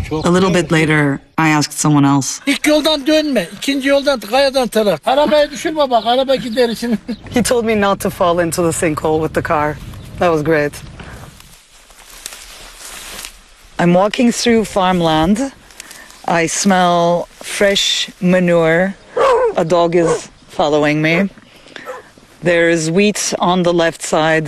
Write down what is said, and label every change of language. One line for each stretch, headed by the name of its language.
English: A little bit later, I asked someone else.
Turkish: İlk yoldan dönme, ikinci yoldan, kayadan taraf. Arabayı düşürme bak, araba gider içine.
English: He told me not to fall into the sinkhole with the car. That was great. I'm walking through farmland. I smell fresh manure. A dog is following me. There is wheat on the left side.